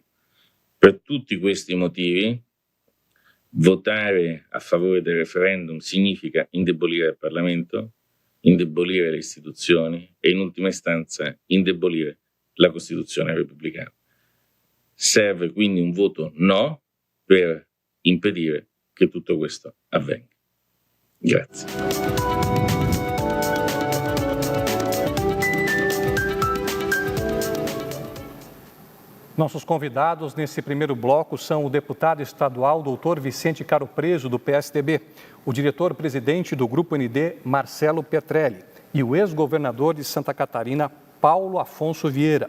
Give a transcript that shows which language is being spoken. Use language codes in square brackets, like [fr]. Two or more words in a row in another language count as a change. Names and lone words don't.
[it] Per tutti questi motivi, votare a favore del referendum significa indebolire il Parlamento, indebolire le istituzioni e in ultima istanza indebolire la Costituzione repubblicana. Serve quindi un voto no per impedire che tutto questo avvenga. Grazie. [pt] Nossos convidados nesse primeiro bloco são o deputado estadual Dr. Vicente Caro Preso, do PSDB, o diretor-presidente do Grupo ND, Marcelo Petrelli, e o ex-governador de Santa Catarina, Paulo Afonso Vieira.